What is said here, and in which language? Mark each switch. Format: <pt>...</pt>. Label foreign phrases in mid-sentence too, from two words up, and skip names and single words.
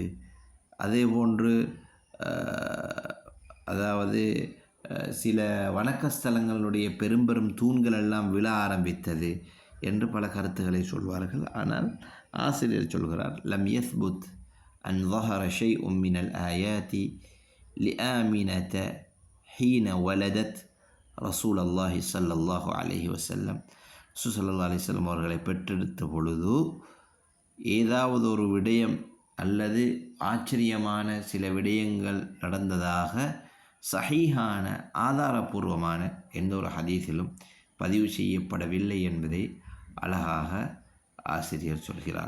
<ta>அதே போன்று அதாவது சில வணக்கஸ்தலங்களுடைய பெரும் தூண்கள் எல்லாம் விழ ஆரம்பித்தது என்று பல கருத்துக்களை சொல்வார்கள். ஆனால் ஆசிரியர் சொல்கிறார்,</ta> <ar>لم يثبت أن ظهر شيء من الآيات لآمنة حين ولدت رسول الله صلى الله عليه وسلم.</ar> <ta>ரசூல்</ta> <ar>صلى الله عليه وسلم</ar> <ta>அவர்களை பெற்றெடுத்த பொழுது ஏதாவது ஒரு விடயம் அல்லது ஆச்சரியமான சில விடயங்கள் நடந்ததாக சஹீஹான ஆதாரபூர்வமான எந்த ஒரு ஹதீஸிலும் பதிவு செய்யப்படவில்லை என்பதை அழகாக ஆசிரியர் சொல்கிறார்.</ta>